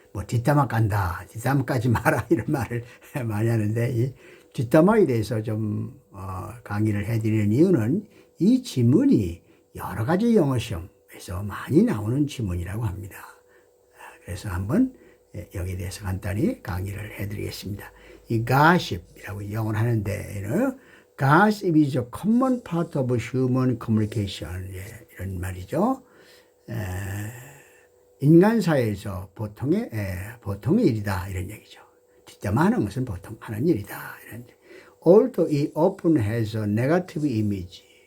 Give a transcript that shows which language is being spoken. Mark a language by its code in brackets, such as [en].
[ko] 뭐 뒷담화 깐다, 뒷담화 까지 마라 이런 말을 많이 하는데 이 뒷담화에 대해서 좀 강의를 해드리는 이유는 이 지문이 여러 가지 영어 시험에서 많이 나오는 지문이라고 합니다. 그래서 한번 여기에 대해서 간단히 강의를 해드리겠습니다. 이 gossip이라고 영어를 하는데 [en] gossip is a common part of human communication [ko] 이런 말이죠. 인간 사회에서 보통의 일이다 이런 얘기죠. 뒷담화하는 것은 보통 하는 일이다 이런. [en] Although it often has a negative image.